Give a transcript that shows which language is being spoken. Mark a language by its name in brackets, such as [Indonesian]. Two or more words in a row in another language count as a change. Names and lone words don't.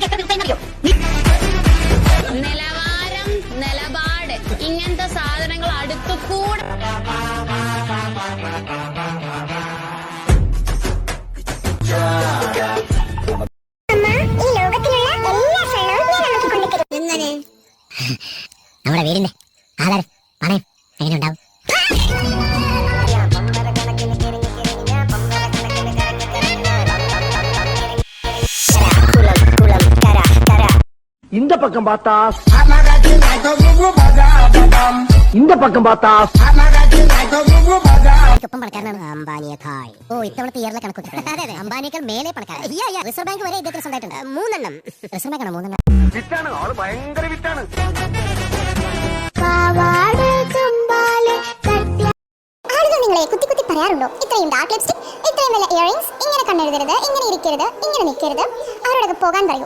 [Malayalam] നിലവാരം, നിലപാട്, ഇങ്ങനത്തെ സാധനങ്ങൾ അടുത്തു കൂടെ നമ്മുടെ വീടിന്റെ ആധാരം പണയം എങ്ങനെ ഉണ്ടാവും? [Tamil] இந்த பக்கம் பார்த்தா இந்த பக்கம் பார்த்தா [Malayalam] ഒപ്പം പണക്കാരനാണ് അംബാനിയേക്കാൾ. ഓ, ഇത്തവണത്തെ ഇയറിലെ കണക്ക് അതെ അതെ, അംബാനിയേക്കാൾ മേലെ പണക്കാരൻ. റിസർവ് ബാങ്ക് വരെ ഇദ്ദേഹത്തിന് സ്വന്തമായിട്ടുണ്ട് 3 എണ്ണം. റിസർവ് ബാങ്കാണ് 3 എണ്ണം. വിറ്റാണ് ആള്, ഭയങ്കര വിറ്റാണ്. ആളുകൾ നിങ്ങളെ കുത്തി കുത്തി പറയാറുണ്ടോ, ഇത്രയും [English] dark lipstick, [Malayalam] ഇത്രയും വലിയ ഇയറിംഗ്സ്, ഇങ്ങനെ കണ്ണെഴുതരുത്, ഇങ്ങനെ ഇരിക്കരുത്, ഇങ്ങനെ നിൽക്കരുത്, അവരോടൊക്കെ പോകാൻ പറയൂ.